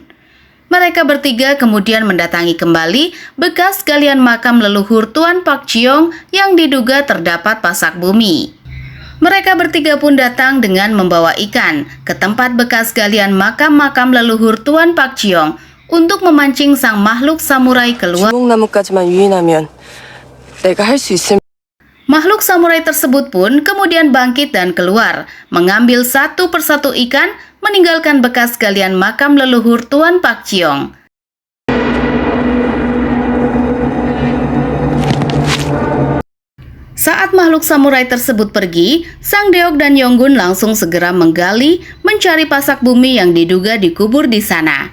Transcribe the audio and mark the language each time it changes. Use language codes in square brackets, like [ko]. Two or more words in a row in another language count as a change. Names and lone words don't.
[id] Mereka bertiga kemudian mendatangi kembali bekas galian makam leluhur Tuan Pak Jiong yang diduga terdapat pasak bumi. Mereka bertiga pun datang dengan membawa ikan ke tempat bekas galian makam-makam leluhur Tuan Pak Jiong untuk memancing sang makhluk samurai keluar. [ko] 주먹나무까지만 유인하면 내가 할 수 있을. [id] Makhluk samurai tersebut pun kemudian bangkit dan keluar, mengambil satu persatu ikan, meninggalkan bekas galian makam leluhur Tuan Pak Jiong. Saat makhluk samurai tersebut pergi, Sang Deok dan Yonggun langsung segera menggali, mencari pasak bumi yang diduga dikubur di sana.